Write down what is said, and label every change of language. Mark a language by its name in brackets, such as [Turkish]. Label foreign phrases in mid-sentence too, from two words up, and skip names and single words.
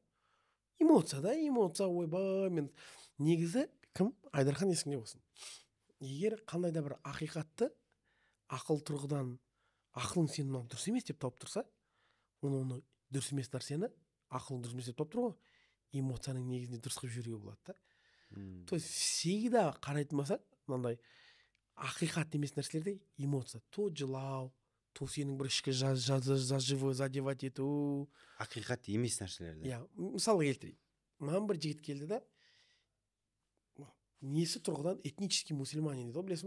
[Kazakh] Эмоция, ойбай, мен негізі кім? Айдархан есіңде болсын. Егер қандай да бір ақиқатты ақыл тұрғыдан, ақылың сен мынау дұрыс емес деп тауып тұрса, оны дұрыс емес нәрсені ақылың дұрыс емес деп тауып тұр ғой, эмоцияның негізінде дұрыс қылып жүруге болады да. [Russian] То есть всегда [Kazakh] қарайтын болсақ, мынандай ақиқат емес нәрселерде эмоция, то жылау, то сенің бір ішкі задевать ету. Ақиқат емес нәрселерді. Иә, мысалы келтірейін. Маған бір жігіт келді да, несі тұрғыдан этнический мұсылман дейді, білесің ба?